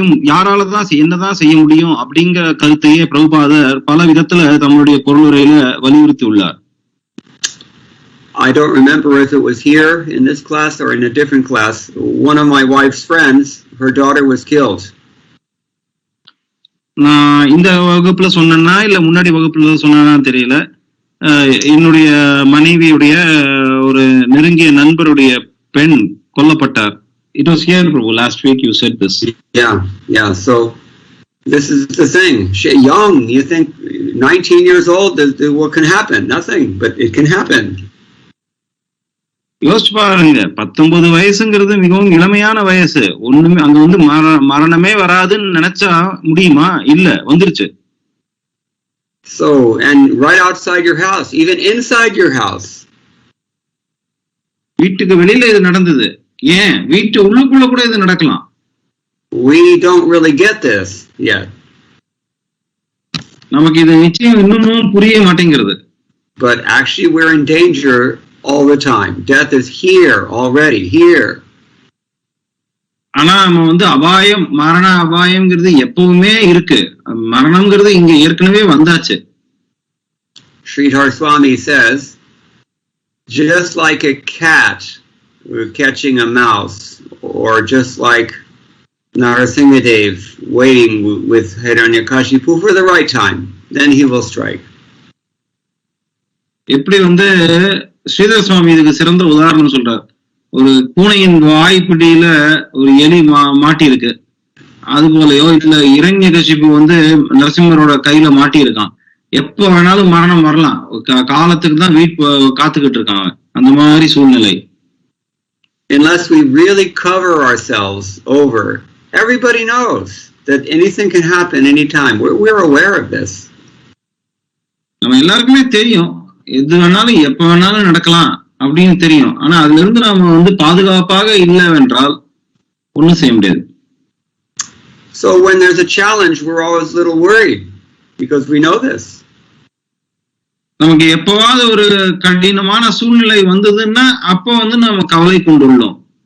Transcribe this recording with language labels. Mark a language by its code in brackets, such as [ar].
[ta] யாராலதான் என்னதான் செய்ய முடியும் அப்படிங்கிற கருத்தையே பிரபுபாதர் பல விதத்துல தம்முடைய பொருளுரையில வலியுறுத்தி உள்ளார். [en] I don't remember if it was here in this class or in a different class. One of my wife's friends, her daughter was killed. [ta] நான் இந்த வகுப்புல சொன்னா இல்ல முன்னாடி வகுப்புல சொன்னா தெரியல. என்னுடைய மனைவியுடைய ஒரு நெருங்கிய நண்பருடைய பெண் கொல்லப்பட்டார். [en] It was here, Prabhu. Last week you said this. Yeah. So this is the thing. Young, you think 19 years old, what can happen? Nothing, but it can happen. [ta] யோசிச்சு பாருங்க, 19 வயசுங்கிறது மிகவும் இளமையான வயசு. ஒண்ணுமே அங்க மரணமே வராதுன்னு நினைச்சா முடியுமா? இல்ல, வந்துருச்சு. [en] So, and right outside your house, even inside your house. [ta] வீட்டுக்கு வெளியில இது நடந்தது. ஏன் வீட்டு உள்ளுக்குள்ள கூட இது நடக்கலாம். [en] We don't really get this yet. [ta] நமக்கு இது நிச்சயம் இன்னமும் புரிய மாட்டேங்கிறது. [en] But actually we're in danger all the time. Death is here already, here. [ta] ஆனா நம்ம அபாயம், மரண அபாயம்ங்கிறது எப்பவுமே இருக்கு. மரணம்ங்கிறது இங்க ஏற்கனவே வந்தாச்சு. [en] Sridhar Swami says, just like a cat catching a mouse, or just like Narasimhadev waiting with Hiranyakashipu for the right time, then he will strike. [ta] எப்படி ஸ்ரீதர சுவாமி இதுக்கு சிறந்த உதாரணம் சொல்றார். ஒரு பூனையின் வாய்ப்பிடியில ஒரு எலி மாட்டி இருக்கு. அது போலயோ இல்ல இரண்யகசிபு நரசிம்மரோட கையில மாட்டி இருக்கான். எப்ப வேணாலும் மரணம் வரலாம். காலத்துக்கு தான் காத்துக்கிட்டு இருக்காங்க. அந்த மாதிரி சூழ்நிலை. [en] Unless we really cover ourselves over Everybody knows that anything can happen anytime. We're aware of this. [ta] நம்ம எல்லாருக்குமே தெரியும், எது வேணாலும் எப்ப வேணாலும் நடக்கலாம் அப்படின்னு தெரியும். ஆனா அதுல இருந்து நாம வந்து பாதுகாப்பாக இல்லைவென்றால் ஒண்ணும் செய்ய முடியாது. [en] So when there's a challenge, we're always a little worried because we know this. [ta] நமக்கு எப்பவாவது ஒரு கடினமான சூழ்நிலை வந்ததுன்னா அப்ப வந்து நம்ம கவலை கொண்டுள்ளோம்.